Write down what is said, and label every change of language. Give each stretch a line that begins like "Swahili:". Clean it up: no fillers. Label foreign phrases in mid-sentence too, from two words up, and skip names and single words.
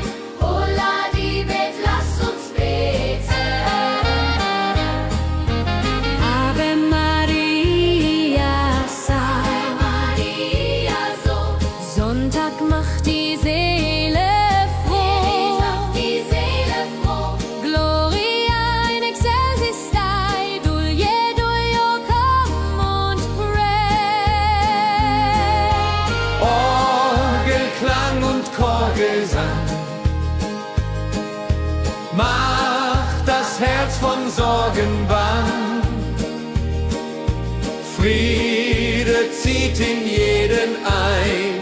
German: Holla die Bet, lass uns beten.
Latin: Ave Maria, Ave Maria,
German: so. Sonntag macht die Seele froh. Die Seele froh.
Latin: Gloria in excelsis Dei, Dulce come und pray.
German: Orgelklang und Chorgesang macht das Herz von Sorgen bang. Friede zieht in jeden ein.